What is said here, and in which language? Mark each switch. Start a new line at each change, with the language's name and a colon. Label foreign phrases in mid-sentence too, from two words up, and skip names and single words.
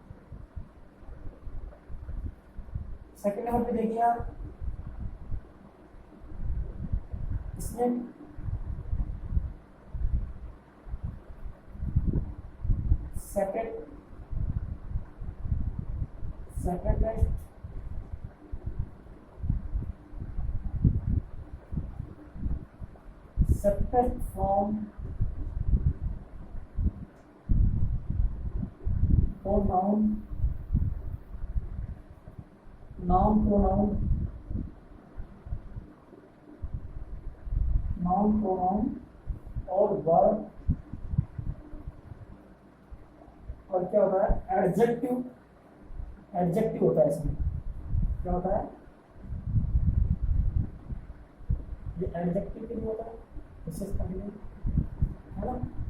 Hindi: सेकेंड नंबर पे देखिए आप, इसमें
English: separate test, separate from pronoun, noun pronoun, noun pronoun और वर्ब,
Hindi: और क्या होता है?
English: adjective, adjective
Hindi: होता है इसमें। क्या होता है? ये एडजेक्टिव के लिए होता है, विशेष करने है ना।